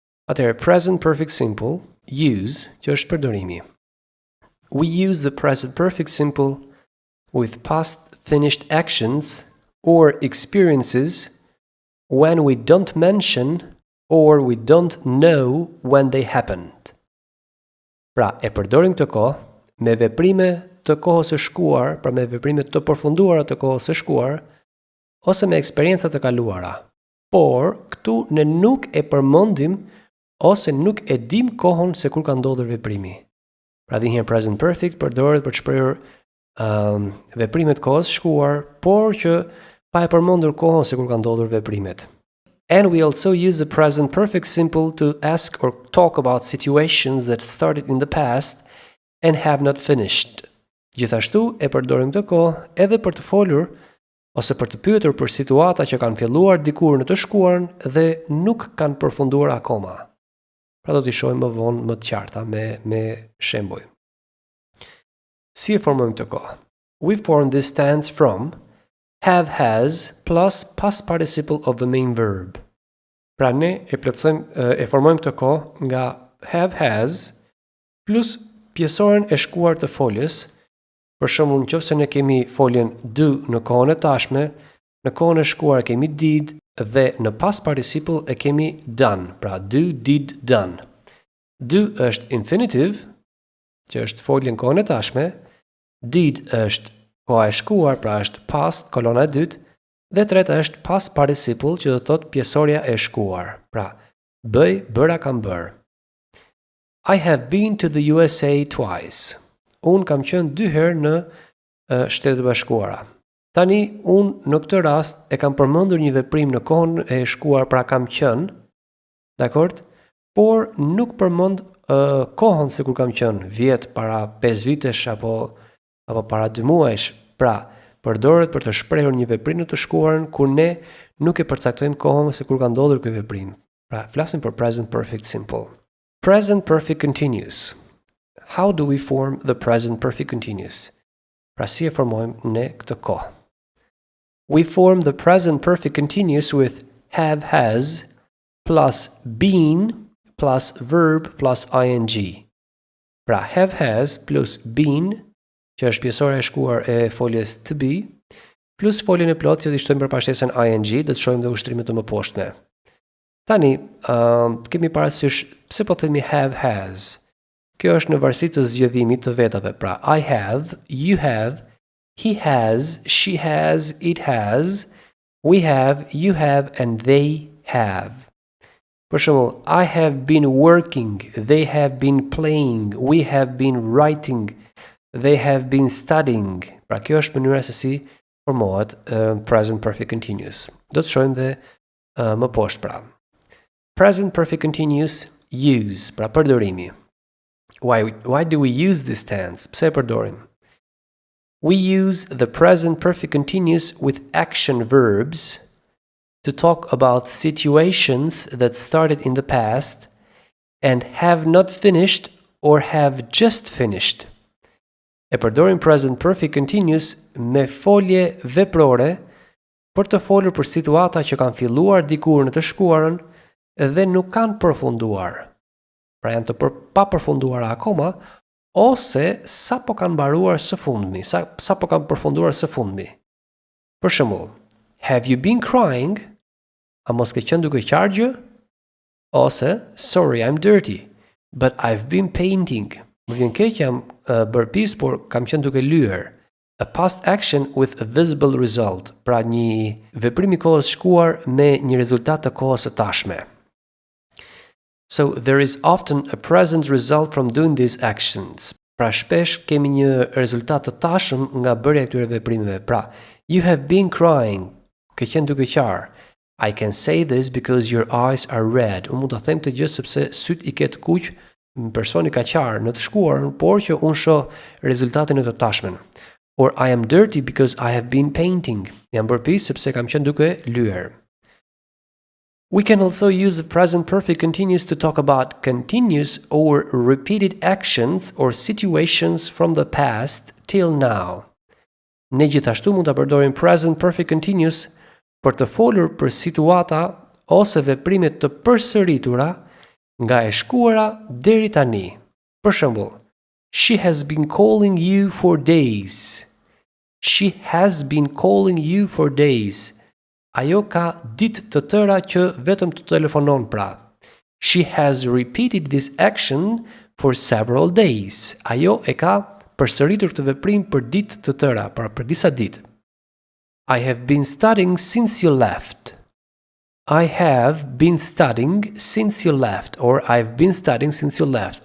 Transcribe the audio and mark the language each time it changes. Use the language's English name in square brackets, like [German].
[Albanian] Atëherë, [English] present perfect simple, use, [Albanian] që është përdorimi. [English] We use the present perfect simple with past finished actions or experiences when we don't mention or we don't know when they happened. [Albanian] Pra, e përdorim këtë kohë me veprime të kohës së shkuar, pra me veprime të përfunduara të kohës së shkuar, ose me eksperienca të kaluara. Por, këtu ne nuk e përmendim ose nuk e dim kohën se kur ka ndodhur veprimi. Pra dinjëherë present perfect përdoret për të shprehur veprimet kohës shkuar, por që pa e përmendur kohën se kur ka ndodhur veprimet. [English] And we also use the present perfect simple to ask or talk about situations that started in the past and have not finished. [Albanian] Gjithashtu e përdorim këtë kohë edhe për të folur ose për të pyetur për situata që kanë filluar dikur në të shkuarën dhe nuk kanë përfunduar akoma. Pra do t'i shohim më vonë më të qarta me shembuj. Si e formojmë këtë kohë? [English] We form this tense from have has plus past participle of the main verb. [Albanian] Pra ne e formojmë këtë kohë nga have has plus pjesoren e shkuar të foljes. Për shembull, nëse ne kemi foljen do në kohën e tashme, në kohën e shkuar kemi did dhe në past participle e kemi done. Pra do, did, done. Do është infinitive, që është folje në kohën e tashme, did është koha e shkuar, pra është past, kolona e dytë, dhe treta është past participle, që do të thotë pjesoria e shkuar. Pra, bëj, bëra, kam bërë. [English] I have been to the USA twice. [Albanian] Unë kam qenë 2 herë në Shtetet e Bashkuara. Tani, unë në këtë rast e kam përmendur një veprim në kohën e shkuar, pra kam qenë, dakord? Por nuk përmend kohën se kur kam qenë, vjet, para 5 vitesh apo para 2 muajsh. Pra, përdoret për të shprehur një veprim në të shkuarën kur ne nuk e përcaktojmë kohën se kur ka ndodhur ky veprim. Pra, flasim për present perfect simple. [English] Present perfect continuous. How do we form the present perfect continuous? [Albanian] Pra si e formojmë ne këtë kohë? [English] We form the present perfect continuous with have has plus been plus verb plus ing. [Albanian] Pra have has plus been, që është pjesora e shkuar e foljes to be, plus foljen e plot që i shtojmë përpashtesën ing, do të shohim dhe ushtrimet të mëposhtme. Tani, kemi parasysh pse po themi have has. Kjo është në varësi të zgjedhimit të vetave. [English] Pra, I have, you have, he has, she has, it has, we have, you have, and they have. [Albanian] Për shembull, [English] I have been working, they have been playing, we have been writing, they have been studying. [Albanian] Pra, kjo është mënyra se si formohet present perfect continuous. Do të shohim dhe më poshtë pra. [English] Present perfect continuous, use, [Albanian] pra përdorimi. [English] Why do we use this tense? [Albanian] Pse përdorim? [English] We use the present perfect continuous with action verbs to talk about situations that started in the past and have not finished or have just finished. [Albanian] E përdorim present perfect continuous me folje veprore për të folur për situata që kanë filluar dikur në të shkuarën dhe nuk kanë përfunduar. Pra janë të pa përfunduara akoma, ose sa po kanë mbaruar së fundmi, sa po kanë përfunduar së fundmi. Për shembull, [English] have you been crying? [Albanian] A mos ke qenë duke qarë gjë? [English] Ose, sorry, I'm dirty, but I've been painting. [Albanian] Më vjen keq jam bërpis, por kam qenë duke lyer. [English] A past action with a visible result, [Albanian] pra një veprim i kohës shkuar me një rezultat të kohës së tashme. [English] So there is often a present result from doing these actions. [Albanian] Pra shpesh kemi një rezultat të tashëm nga bërja e këtyre veprimeve. Pra, [English] you have been crying, [Albanian] ke qenë duke qarë. [English] I can say this because your eyes are red. [Albanian] Unë mund të them këtë gjë sepse syt i ke të kuq, personi ka qarë në të shkuarën, por që unë shoh rezultatin në të tashmen. [English] Or I am dirty because I have been painting. [Albanian] Jam bërpis sepse kam qenë duke lyer. [English] We can also use the present perfect continuous to talk about continuous or repeated actions or situations from the past till now. [Albanian] Ne gjithashtu mund ta përdorim present perfect continuous për të folur për situata ose veprime të përsëritura nga e shkuara deri tani. Për shembull, [English] she has been calling you for days. She has been calling you for days. [Albanian] Ajo ka ditë të tëra që vetëm të telefonon pra. [English] She has repeated this action for several days. [Albanian] Ajo e ka përsëritur këtë veprim për ditë të tëra, pra për disa ditë. [English] I have been studying since you left. I have been studying since you left. Or I've been studying since you left.